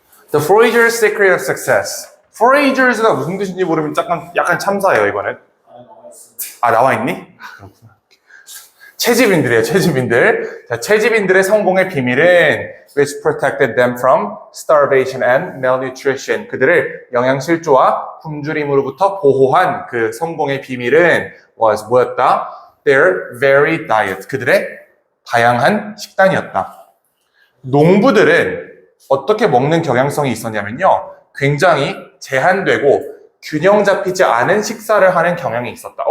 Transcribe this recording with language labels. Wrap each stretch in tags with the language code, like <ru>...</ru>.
<en>The Forager's Secret of Success.</en> <ko>Foragers가 무슨 뜻인지 모르면 약간 참사예요, 이거는. 나와 있니? 그렇구나. 채집인들이에요, 채집인들. 자, 채집인들의 성공의 비밀은</ko> <en>which protected them from starvation and malnutrition.</en> <ko>그들을 영양실조와 굶주림으로부터 보호한 그 성공의 비밀은 뭐였다?</ko> <en>Their varied diet.</en> <ko>그들의 다양한 식단이었다. 농부들은 어떻게 먹는 경향성이 있었냐면요. 굉장히 제한되고 균형 잡히지 않은 식사를 하는 경향이 있었다.</ko>